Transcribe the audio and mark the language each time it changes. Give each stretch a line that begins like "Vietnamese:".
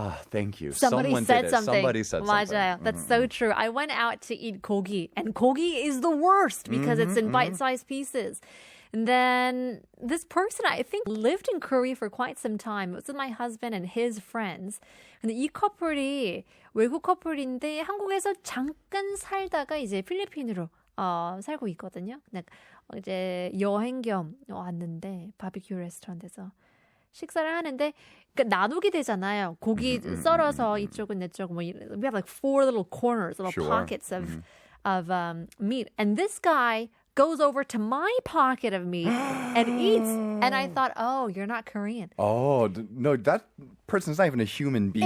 English: Thank you. Somebody Someone said did it. something. Somebody said something.
Korean: 맞아요.
English: That's so true. I went out to eat gogi, and gogi is the worst because it's in bite-sized pieces. And then this person, I think, lived in Korea for quite some time. It was with my husband and his friends.
Korean: 근데 이 커플이 외국 커플인데 한국에서 잠깐 살다가 이제 필리핀으로 살고 있거든요. 근데 이제 여행 겸 왔는데 바비큐 레스토랑에서 식사를 하는데 그러니까 나누게 되잖아요. 고기 썰어서 이쪽은 내 쪽 뭐
English: we have like 4 little corners, little Sure. pockets of meat, and this guy goes over to my pocket of meat and eats. And I thought, oh, you're not Korean. Oh, no, that person's not even a human being.